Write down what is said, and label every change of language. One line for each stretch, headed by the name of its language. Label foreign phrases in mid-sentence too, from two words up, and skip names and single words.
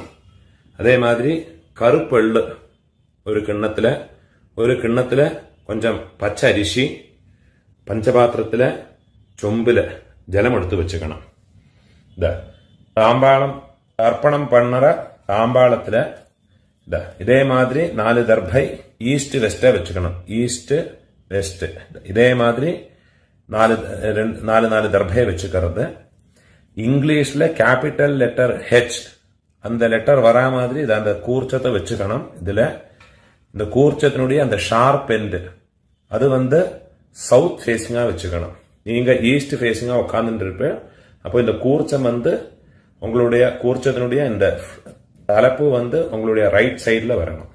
Tamil: அதேமாதிரி கறுப்பெள்ளு ஒரு கிண்ணத்தில கொஞ்சம் பச்ச அரிசி, பஞ்சபாத்திரத்தில சொம்பில ஜலம் எடுத்து வெச்சுக்கணும். இதா தாம்பாளம் அர்ப்பணம் பண்ற தாம்பாளத்தில இதா இதேமாதிரி 4 தர்ப்பை
English: east west
Tamil: வெச்சுக்கணும்.
English: east west
Tamil: இதேமாதிரி 4 தர்ப்பையை வெச்சுக்கறது. இங்கிலீஷ்ல
English: capital letter H
Tamil: அந்த லெட்டர் வரா மாதிரி இதை அந்த கூர்ச்சத்தை வச்சுக்கணும். இதுல இந்த கூர்ச்சத்தினுடைய அந்த
English: sharp end
Tamil: அது
English: south facing
Tamil: வச்சுக்கணும். நீங்க
English: east facing
Tamil: உட்கார்ந்துட்டு இருப்பேன். அப்போ இந்த கூர்ச்சம் உங்களுடைய கூர்ச்சத்தினுடைய இந்த தலைப்பு உங்களுடைய
English: right side
Tamil: வரணும்.